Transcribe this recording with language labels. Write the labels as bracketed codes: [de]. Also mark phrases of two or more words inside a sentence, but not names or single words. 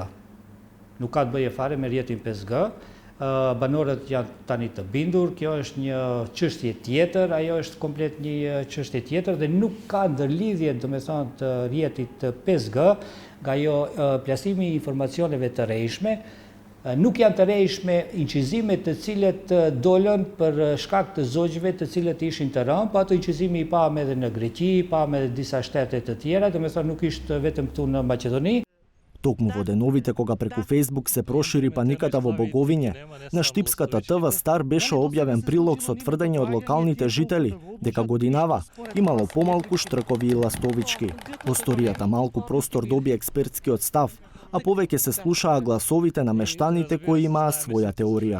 [sq] Nuk ka të bëje fare me rrjetin 5G. Banorët janë tani të bindur, kjo është një çështje tjetër, ajo është komplet një çështje tjetër dhe nuk ka ndërlidhje, domethënë, të rrjetit 5G nga ajo plasimi i informacioneve të rrejshme. Nuk janë të rrejshme incizimet të cilët dolën për shkak të zogjve të cilët ishin të rënë, po ato incizimi i pam edhe në Greqi, pam edhe disa shtete të tjera, domethënë nuk ishte vetëm këtu në Maqedoni. [mk] Токму во деновите кога преку Facebook се прошири паниката во Боговиње, на Штипската ТВ Стар беше објавен прилог со тврдење од локалните жители дека годинава имало помалку штркови и ластовички. Во сторијата малку простор доби експертскиот став, а повеќе се слушаа гласовите на мештаните кои имаа своја теорија.